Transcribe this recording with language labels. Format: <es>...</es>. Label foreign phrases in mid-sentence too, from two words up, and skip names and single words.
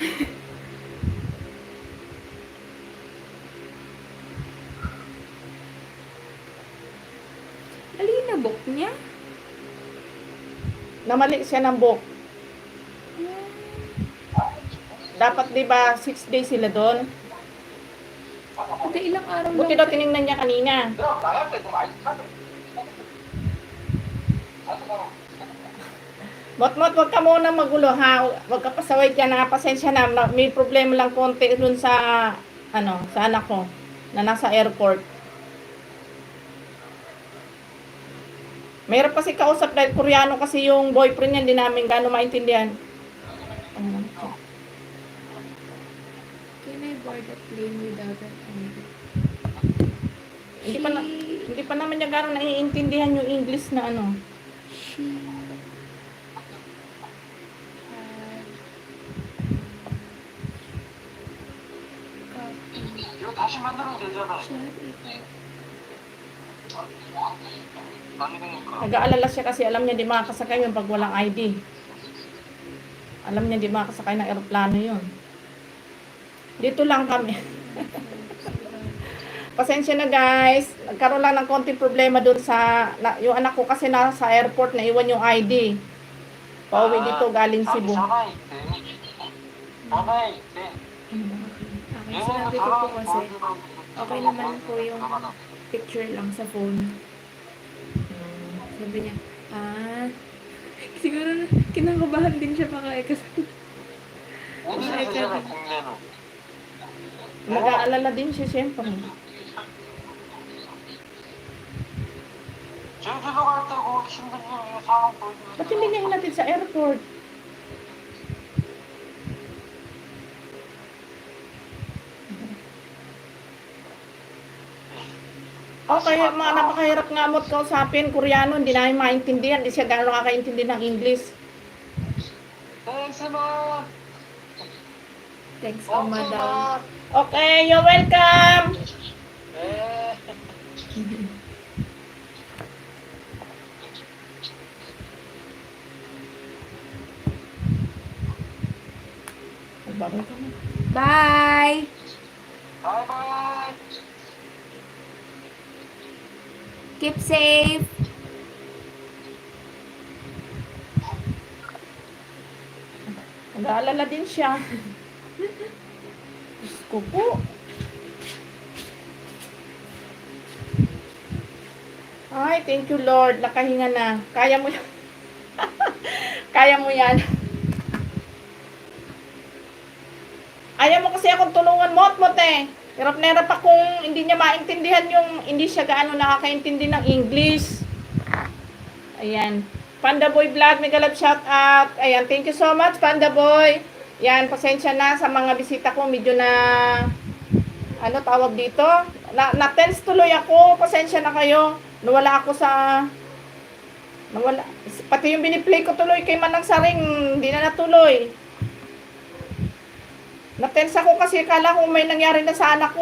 <tl>Alin na book niya? Namali siya ng book. Dapat 'di ba 6 days sila doon? Hindi, ilang araw Buti lang. daw tiningnan niya kanina.</tl> <ko>그럼 나갈 때 좀 알지.</ko> <tl>Mot-mot, wag ka muna magulo ha. Wag ka pasaway dyan na pasensya na. May problema lang konti dun sa, sa anak ko na nasa airport. Mayroon kasi kausap dahil Koreano kasi yung boyfriend niya, hindi namin gaano maintindihan.</tl> <en>Can I board a plane without an ID?</en> <tl>Hindi pa naman niya gaano naiintindihan yung English na ano.</tl> <en>She had copy.</en> <ko>이거 다시 만들면 되잖아.</ko> <en>She had a</en> <ko>아니 그러니까.</ko> <tl>Nag-aalala siya kasi alam niya di makakasakay yun pag walang ID. Alam niya di makakasakay ng eroplano yun. Dito lang kami. Pasensya na guys. Nagkaroon lang ng konting problema dun sa, yung anak ko kasi nasa airport na iwan yung ID. Pauwi dito galing Cebu.</tl> <ko>전화해 있대. 전화해 있대.</ko> <tl>Okay, sinabi ko po kasi, okay naman po yung picture lang sa phone. Sabi niya, siguro kinakabahan din siya kasi</tl> <ko>어디서 되잖아 국내는.</ko> <tl>Nag-aalala din siya siyempre.</tl> <ko>제주도 갈 때 그 신분증 이거 상황 보여주면.</ko> <tl>Ba't hindi niya hinatid sa airport? Okay, mga napakahirap nga mo't kausapin. Koreano, hindi namin maintindihan. Hindi siya gano'n nakakaintindi ng English.</tl> <en>Thanks, ma. thanks, Oma daw. Okay, you're welcome!</en> <ko>네.</ko> <tl>Nagbabay ka na.</tl> <en>Bye!</en> <ko>바이바이.</ko> <en>Keep safe!</en> <tl>Nag-aalala din siya. Diyos ko po. Ay,</tl> <en>thank you Lord.</en> <tl>Nakahinga na. Kaya mo yan. Kaya mo yan. Ayaw mo kasi akong tulungan mo, eh. Hirap na hirap akong hindi niya maintindihan yung hindi siya gaano nakakaintindi ng English. Ayan. Panda Boy Vlog,</tl> <en>mega love shout out.</en> <tl>Ayan,</tl> <en>thank you so much</en> <tl>Panda Boy. Yan, pasensya na sa mga bisita ko. Medyo na, tawag dito? Na-tense tuloy ako. Pasensya na kayo. Nawala ako sa, pati yung biniplay ko tuloy kay Manang Saring, hindi na natuloy. Na-tense ako kasi kala ko may nangyari na sa anak ko.</tl>